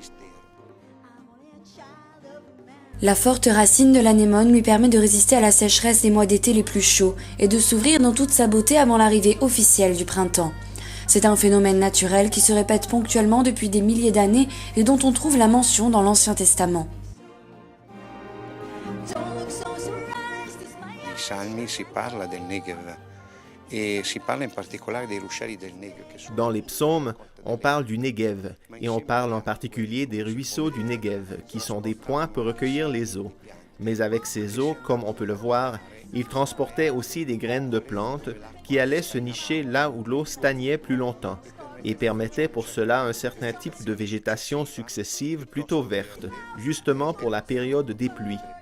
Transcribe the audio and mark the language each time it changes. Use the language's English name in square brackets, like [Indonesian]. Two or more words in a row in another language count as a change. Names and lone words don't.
[French] La forte racine de l'anémone lui permet de résister à la sécheresse des mois d'été les plus chauds et de s'ouvrir dans toute sa beauté avant l'arrivée officielle du printemps. C'est un phénomène naturel qui se répète ponctuellement depuis des milliers d'années et dont on trouve la mention dans l'Ancien Testament. [Italian] Nei Salmi si parla del Negev e si parla in particolare dei ruscelli del Negev. [French] Dans les psaumes, on parle du Negev et on parle en particulier des ruisseaux du Negev qui sont des points pour recueillir les eaux. Mais avec ces eaux, comme on peut le voir, ils transportaient aussi des graines de plantes qui allaient se nicher là où l'eau stagnait plus longtemps et permettaient pour cela un certain type de végétation successive plutôt verte, justement pour la période des pluies.